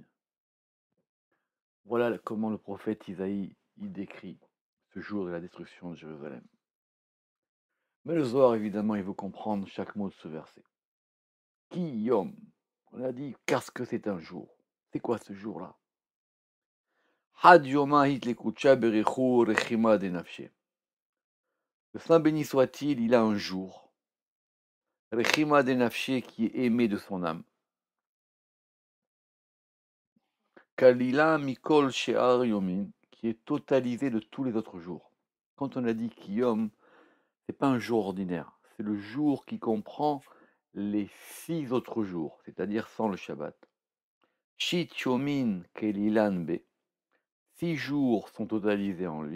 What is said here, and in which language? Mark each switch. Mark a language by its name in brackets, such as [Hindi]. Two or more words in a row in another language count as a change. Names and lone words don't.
[French] Voilà comment le prophète Isaïe y décrit ce jour de la destruction de Jérusalem. Mais le Zohar, évidemment, il veut comprendre chaque mot de ce verset. [Hebrew] כי יום, [French] on a dit, parce que c'est un jour. C'est quoi ce jour-là? [Aramaic] חד יומא הוא לקודשא בריך הוא רחימא דנפשיה. [French] Le Saint béni soit-il, il a un jour. [Aramaic] רחימא דנפשיה [French] qui est aimé de son âme. [Aramaic] כלילא מכל שאר יומין, [French] qui est totalisé de tous les autres jours. Quand on a dit Kiyom, c'est pas un jour ordinaire, c'est le jour qui comprend les 6 autres jours, c'est-à-dire sans le Shabbat. [Aramaic] שית יומין כלילן ביה, [French] 6 jours sont totalisés en lui.